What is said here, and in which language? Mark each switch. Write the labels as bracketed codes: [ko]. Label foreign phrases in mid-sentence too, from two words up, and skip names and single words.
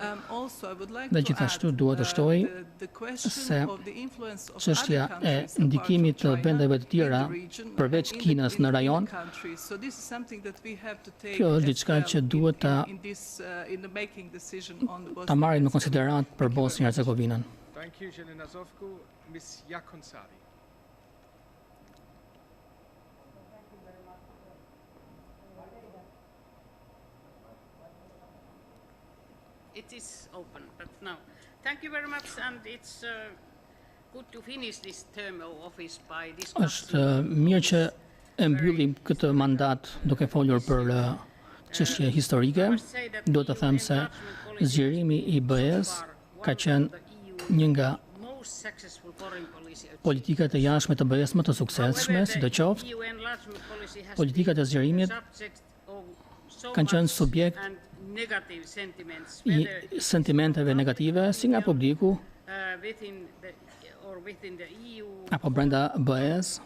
[sq] Dhe gjithashtu duhet të shtoj se çështja e ndikimit të vendeve të tjera përveç Kinës në rajon, kjo është diçka që duhet ta marrim në konsiderat për Bosnjë Hercegovinën. [en] Thank you, Jelena Zovko. Ms. Yakonsari. It is open, but now. Thank you very much, and it's good to finish this term of office by discussing. [sq] Është mirë që e mbyllim këtë mandat duke folur për çështje historike. Duhet të them se zgjerimi i BE-s ka qenë një nga politikat e jashtme të BE-s më të suksesshme, sidoqoftë. Politikat e zgjerimit kanë qenë subjekt i sentimenteve negative si nga publiku apo brenda BE-s